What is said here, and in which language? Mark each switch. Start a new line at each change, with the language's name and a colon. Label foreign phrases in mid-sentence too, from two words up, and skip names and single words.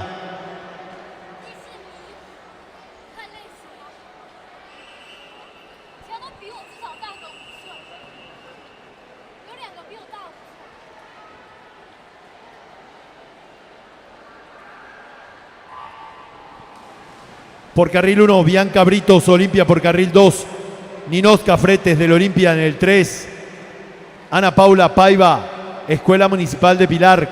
Chinese: 迪士尼，看类型吗？其他都比我至少大个5岁，有2个比我大5岁。
Spanish: Por carril 1, Bianca Britos, Olimpia. Por carril 2, Ninoska Fretes del Olimpia en el 3. Ana Paula Paiva, Escuela Municipal de Pilar.